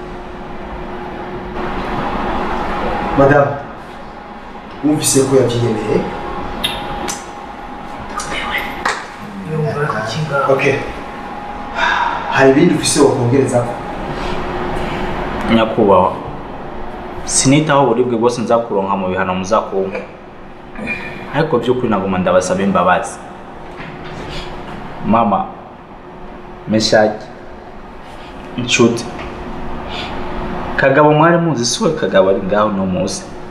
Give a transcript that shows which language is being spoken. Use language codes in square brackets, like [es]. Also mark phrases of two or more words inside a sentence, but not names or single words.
[rn] Madame, wumvise ko yabyiyemeye? Okay. Hari ibindi ufise wakongereza ko? Nyakubaho. Sinitaho uburibwe bwose nzakuronka mu bihano muzakumva. Ariko by'ukuri naguma ndabasaba imbabazi. Mama, Meshaki, inshuti. Kagabo mwari muzi siwe Kagabo ari ngaho no muzi.